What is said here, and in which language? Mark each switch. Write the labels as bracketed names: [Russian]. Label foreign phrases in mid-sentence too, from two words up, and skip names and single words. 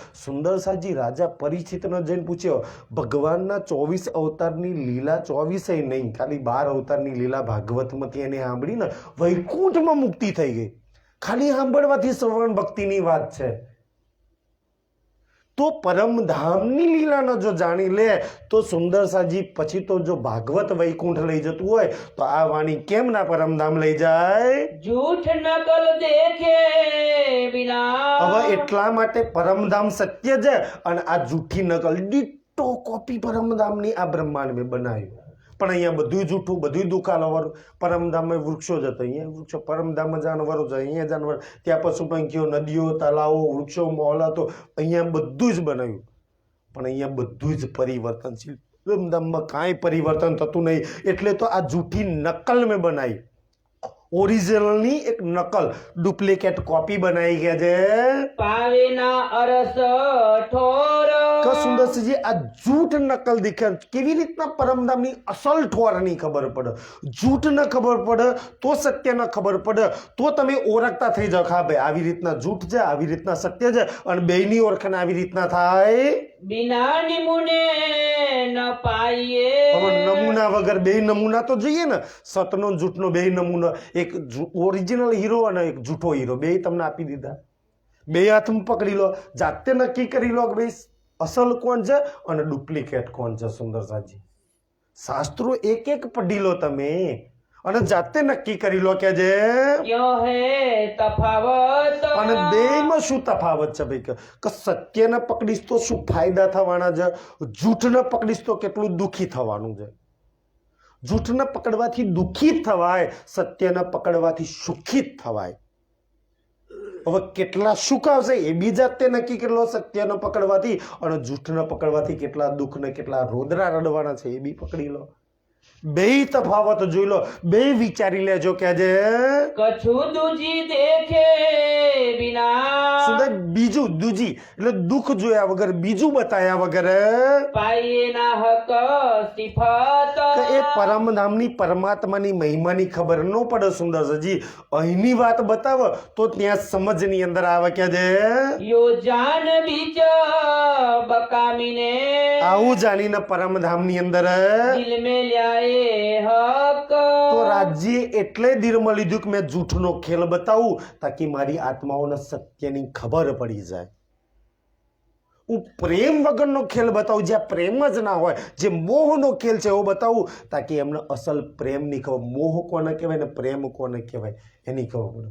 [Gujarati] સુંદર સાજી રાજા પરીક્ષિતને જઈને પૂછ્યો ભગવાનના 24 અવતારની લીલા, 24 નહીં ખાલી 12 અવતારની લીલા ભાગવતમાંથી એને સાંભળીને વૈકુંઠમાં મુક્તિ થઈ ગઈ. ખાલી સાંભળવાથી શ્રવણ ભક્તિની વાત છે. તો પરમધામની લીલાને જો જાણી લે તો સુંદર સાજી પછી તો જો ભાગવત વૈકુંઠ લઈ જતું હોય તો આ વાણી કેમ ના પરમધામ લઈ જાય? [Hindi] झूठ नकल देखे बिना [Gujarati] હવે એટલા માટે પરમધામ સત્ય છે અને આ જૂઠી નકલ [English] ditto copy [Gujarati] પરમધામની આ બ્રહ્માંડ મેં બનાવ્યું, પણ અહીંયા બધું જૂઠું, બધું દુખાલાવાળું. પરમધામમાં વૃક્ષો જ હતા, અહીંયા વૃક્ષો, પરમધામમાં જાનવરો છે, અહીંયા જાનવર, ત્યાં પશુ પંખીઓ, નદીઓ, તલાવો, વૃક્ષો, મોહલાતો, અહીંયા બધું જ બનાવ્યું, પણ અહીંયા બધું જ પરિવર્તનશીલ. પરમધામમાં કાંઈ પરિવર્તન થતું નહીં, એટલે તો આ જૂઠી નકલ મેં બનાવી. ઓરિજિનલની એક નકલ, [English] duplicate copy [Gujarati] બનાવી ગયા છે. [Hindi] पावेना अरस ठोर [Gujarati] કે સુંદરસિંહજી આ જૂઠ નકલ દેખાય કેવી રીતના પરમધામની અસલ ઠોરની ખબર પડે? જૂઠ ન ખબર પડે તો સત્ય ન ખબર પડે તો તમે ઓળખતા થઈ જાઓ, હા ભાઈ આવી રીતના જૂઠ છે, આવી રીતના સત્ય છે, અને બેયની ઓળખાણ આવી રીતના થાય. [Hindi] बिना निमुने न पाइए [Gujarati] હવે નમૂના વગર બે નમૂના તો જોઈએ ને, સતનો જૂઠનો બે નમૂના, એક ઓરિજિનલ હીરો અને એક જૂઠો હીરો, બે તમને આપી દીધા. બે હાથમાં પકડી લો, જાતે નક્કી કરી લો કે ભાઈ અસલ કોણ છે અને ડુપ્લિકેટ કોણ છે. સુંદર સાજી શાસ્ત્રો એક એક પઢી લો તમે અને જાતે નક્કી કરી લો કે જે [Hindi] क्यों है तफावत [Gujarati] અને બેયમાં શું તફાવત છે ભાઈ? કે સત્યને પકડીશ તો શું ફાયદા થવાના છે, જૂઠને પકડીશ તો કેટલું દુઃખી થવાનું છે. જૂઠને પકડવાથી દુઃખી જ થવાય, સત્યને પકડવાથી સુખી જ થવાય. હવે કેટલા સુખ આવશે એ બી જાતે નક્કી કરી લો સત્યને પકડવાથી, અને જૂઠને પકડવાથી કેટલા દુઃખ ને કેટલા રોદરા રડવાના છે એ બી પકડી લો. બે તફાવત જોઈ લો, બે વિચારી લેજો કે જે [Hindi] कछु दूजी देखे बिना [Gujarati] સુંદર બીજું દૂજી એટલે દુઃખ જોયા વગર, બીજું બતાયા વગર [Hindi] पाइए ना हक सिफत [Gujarati] કે એ પરમધામની પરમાત્માની મહિમાની ખબર ન પડે. સુંદર સજી અહીંની વાત બતાવે તો ત્યાં સમજની અંદર આવે કે જે [Hindi] यो जान बीच बकामीने [Gujarati] આવું જાણીને પરમધામની અંદર [Hindi] दिल में ल्याए हक [Gujarati] તો રાજ્ય એટલે દિલમાં લીધું કે મેં જૂઠનો ખેલ બતાવું તાકી મારી આત્માઓને સત્યની ખબર પડી જાય. હું પ્રેમ વગરનો ખેલ બતાવું, જ્યાં પ્રેમ જ ના હોય, જે મોહનો ખેલ છે એવો બતાવું તાકી એમને અસલ પ્રેમની ખબર, મોહ કોને કહેવાય ને પ્રેમ કોને કહેવાય એની ખબર પડે.